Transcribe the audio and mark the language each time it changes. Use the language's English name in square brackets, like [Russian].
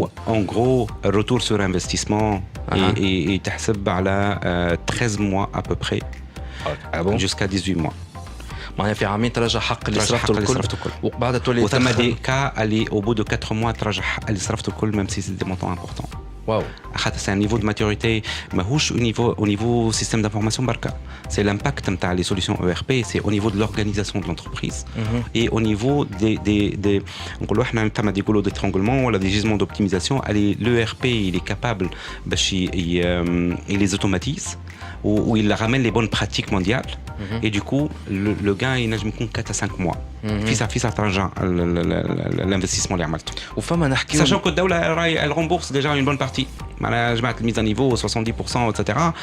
[French] en gros retour sur investissement [Arabic] يتحسب على [French] 13 mois à peu près jusqu'à 18 mois. [Arabic] معناها في عامين ترجع حق اللي صرفته الكل وبعد تولي وثم دي كا اللي [French] au bout de 4 mois [Arabic] ترجع حق اللي صرفته الكل [French] même si c'est des montants importants. Wow. C'est un niveau de maturité ماهوش au niveau système d'information بركا. C'est l'impact نتاع les solutions ERP, c'est au niveau de l'organisation de l'entreprise et au niveau des [Arabic] نقولوا احنا ثم دي يقولوا [French] d'étranglement ولا des gisements d'optimisation. L'ERP il est capable باش il les automatise où il ramène les bonnes pratiques mondiales et du coup le gain il [Arabic] نجم يكون [French] 4 à 5 mois. [Arabic] في ترجع [French] l'investissement [Arabic] اللي عملته. وفما نحكيو [French] sachant que [Arabic] الدولة راهي [French] elle rembourse déjà une bonne partie. [Arabic] معناها جماعة الميز [French] à niveau 70% etc.